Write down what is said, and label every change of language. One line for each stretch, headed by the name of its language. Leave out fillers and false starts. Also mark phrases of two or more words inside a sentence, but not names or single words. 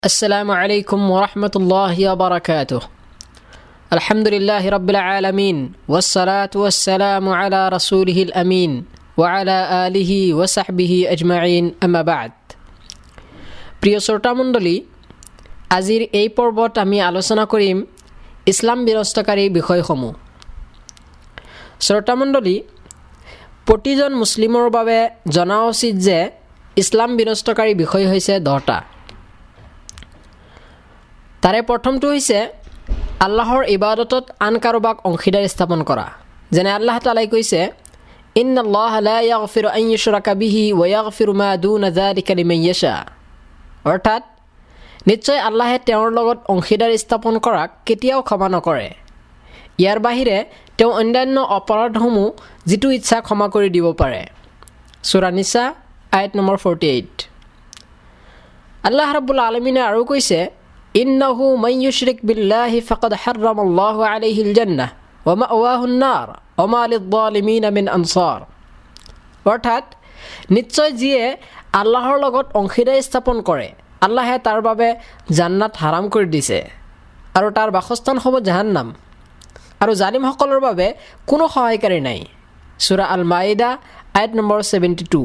Arabic: السلام عليكم ورحمة الله وبركاته. الحمد لله رب العالمين والصلاة والسلام على رسوله الأمين وعلى آله وصحبه أجمعين أما بعد.
Assamese: প্রিয় শ্ৰোতা মণ্ডলী, আজিৰ এই পৰ্বত আমি আলোচনা কৰিম ইছলাম বিনষ্টকাৰী বিষয়সমূহ। শ্ৰোতা মণ্ডলী, প্ৰতিজন মুছলিমৰ বাবে জনা উচিত যে ইছলাম বিনষ্টকাৰী বিষয় হৈছে 10টা। তাৰে প্ৰথমটো হৈছে আল্লাহৰ ইবাদতত আন কাৰোবাক অংশীদাৰ স্থাপন কৰা। যেনে আল্লাহ তাআলাই কৈছে,
Arabic: إن الله لا يغفر أن يشرك به ويغفر ما دون ذلك لمن يشاء.
Assamese: অৰ্থাৎ নিশ্চয় আল্লাহে তেওঁৰ লগত অংশীদাৰ স্থাপন কৰাক কেতিয়াও ক্ষমা নকৰে। ইয়াৰ বাহিৰে তেওঁ অন্যান্য অপৰাধসমূহ যিটো ইচ্ছা ক্ষমা কৰি দিব পাৰে। সূৰা নিসা আয়াত নম্বৰ 48। আল্লাহ ৰাব্বুল আলামিনে আৰু কৈছে,
Arabic: إنه من يشرك بالله فقد حرم الله عليه الجنة ومأواه النار وما للظالمين من أنصار.
Assamese: অৰ্থাৎ নিশ্চয় যিয়ে আল্লাহৰ লগত অংশীদাৰ স্থাপন কৰে, আল্লাহে তাৰ বাবে জান্নাত হাৰাম কৰি দিছে আৰু তাৰ বাসস্থান হ'ব জাহান্নাম, আৰু জালিমসকলৰ বাবে কোনো সহায়কাৰী নাই। সূৰা আল মাইদা আয়াত নম্বৰ 72।